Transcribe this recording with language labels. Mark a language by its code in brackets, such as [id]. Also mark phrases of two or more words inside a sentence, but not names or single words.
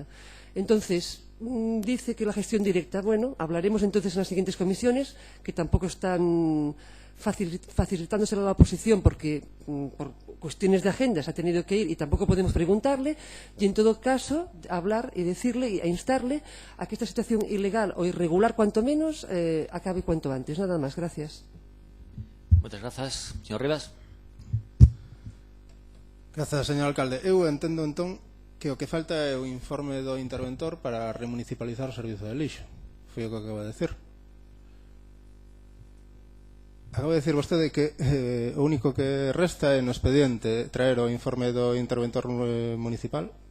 [es] Entonces, dice que la gestión directa, bueno, hablaremos entonces en las siguientes comisiones, que tampoco están facilitándosela a la oposición porque por cuestiones de agenda se ha tenido que ir y tampoco podemos preguntarle, y en todo caso hablar y decirle e instarle a que esta situación ilegal o irregular cuanto menos acabe cuanto antes. Nada más. Gracias. Muchas gracias. Señor Rivas. [gl] Grazas, señor alcalde. Eu entendo entón que o que falta é o informe do interventor para remunicipalizar o servizo de lixo. Foi o que acabo de decir. Acabo de decir vostede que o único que resta é no expediente traer o informe do interventor municipal.